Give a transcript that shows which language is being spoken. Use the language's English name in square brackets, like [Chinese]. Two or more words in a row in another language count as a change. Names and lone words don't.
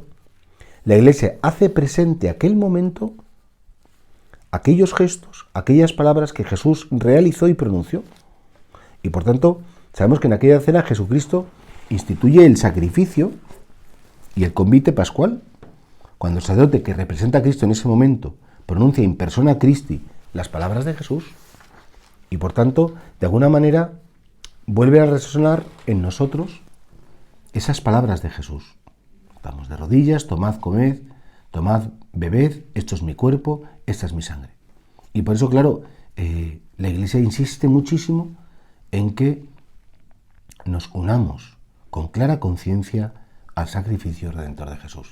[Spanish] La Iglesia hace presente aquel momento, aquellos gestos, aquellas palabras que Jesús realizó y pronunció. Y por tanto, sabemos que en aquella cena Jesucristo instituye el sacrificio y el convite pascual. Cuando el sacerdote que representa a Cristo en ese momento pronuncia [Latin] in persona Christi [Spanish] las palabras de Jesús, y por tanto, de alguna manera, vuelve a resonar en nosotros esas palabras de Jesús. Estamos de rodillas, tomad, comed, tomad, bebed, esto es mi cuerpo, esta es mi sangre. Y por eso, claro, la Iglesia insiste muchísimo en que nos unamos con clara conciencia al sacrificio redentor de Jesús.